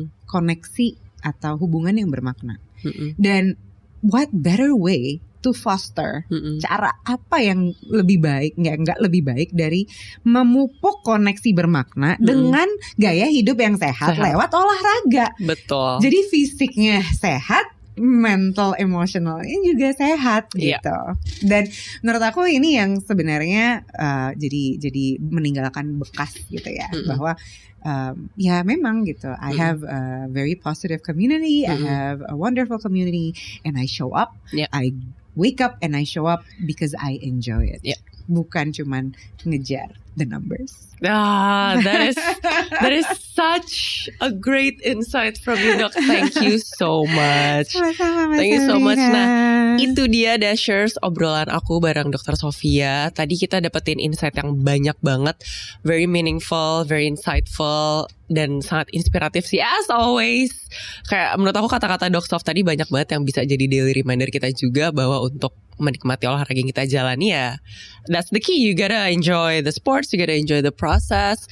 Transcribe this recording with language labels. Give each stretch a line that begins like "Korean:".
Indonesian: Koneksi atau hubungan yang bermakna. Dan
English: what better way to foster,
Indonesian: cara apa yang lebih baik, nggak lebih baik dari memupuk koneksi bermakna dengan gaya hidup yang sehat lewat olahraga. Betul. Jadi fisiknya sehat, mental emotionalnya juga sehat gitu. Dan menurut aku ini yang sebenarnya jadi meninggalkan bekas gitu ya, bahwa ya memang gitu.
English: I have a very positive community, I have a wonderful community, and I show up. I wake up and I show up because I enjoy it.
Indonesian: Bukan cuman ngejar the numbers.
English: That is such a great insight from you, Dok. Thank you so much. Thank you so much.
Indonesian: Nah, itu dia Dashers obrolan aku bareng Dr. Sofia. Tadi kita dapetin insight yang banyak banget,
English: very meaningful, very insightful,
Indonesian: dan sangat inspiratif sih
English: as always.
Indonesian: Kayak menurut aku kata-kata Dok Sof tadi banyak banget yang bisa jadi daily reminder kita juga bahwa untuk menikmati olahraga yang kita jalani ya,
English: that's the key. You gotta enjoy the sports, you gotta enjoy the process